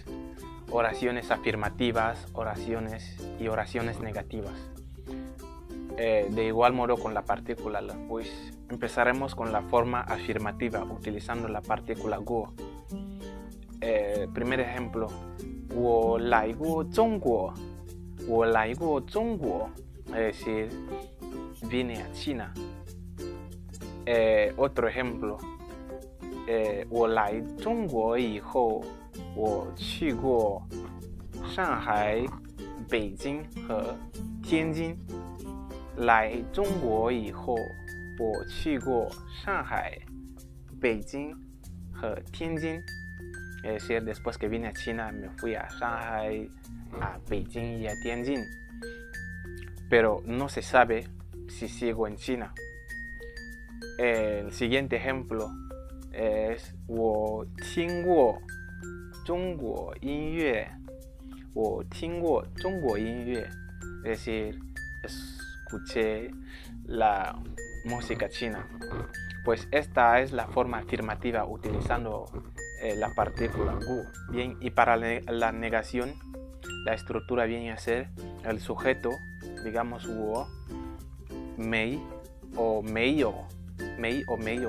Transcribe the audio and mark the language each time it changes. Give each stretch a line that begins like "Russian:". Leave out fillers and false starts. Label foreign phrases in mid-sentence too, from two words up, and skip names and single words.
Spanish: Oraciones afirmativas, oraciones y oraciones negativas. De igual modo con la partícula le, pues empezaremos con la forma afirmativa utilizando la partícula guo. Primer ejemplo,
Chinese: 我来过中国，我来过中国,
Spanish: es decir, vine a China. Otro ejemplo,
Chinese: 我来中国以后，我去过上海、北京和天津。来中国以后，我去过上海、北京和天津。
Spanish: Es decir, después que vine a China me fui a Shanghai, a Beijing y a Tianjin. Pero no se sabe si sigo en China. El siguiente ejemplo es
Chinese: 我听过中国音乐，我听过中国音乐。
Spanish: Es decir, escuché la música china. Pues esta es la forma afirmativa utilizando la partícula guo. Bien, y para la negación, la estructura viene a ser el sujeto, digamos 我 mei o meio, mei o meio.